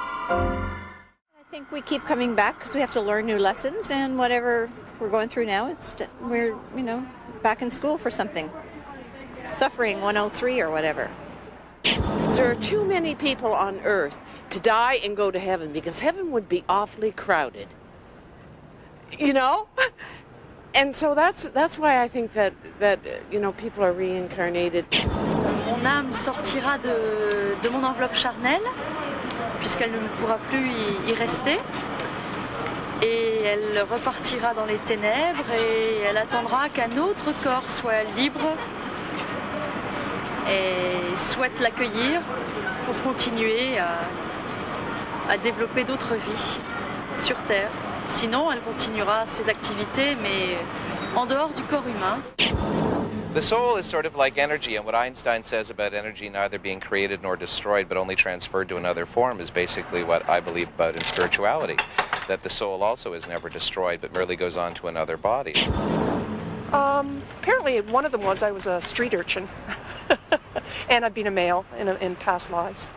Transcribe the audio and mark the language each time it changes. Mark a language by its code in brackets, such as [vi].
[en] I think we keep coming back because we have to learn new lessons, and whatever we're going through now, we're back in school for something. Suffering 103 or whatever. there are too many people on earth to die and go to heaven, because heaven would be awfully crowded. You know? And so that's why I think that you know, people are reincarnated. [fr] Mon âme sortira de mon enveloppe charnelle, puisqu'elle ne pourra plus y rester. Et elle repartira dans les ténèbres et elle attendra qu'un autre corps soit libre et souhaite l'accueillir pour continuer à développer d'autres vies sur Terre. Sinon, elle continuera ses activités, mais en dehors du corps humain. [en] The soul is sort of like energy, and what Einstein says about energy neither being created nor destroyed, but only transferred to another form, is basically what I believe about in spirituality, that the soul also is never destroyed, but merely goes on to another body. Apparently, one of them was I was a street urchin, and I've been a male in past lives.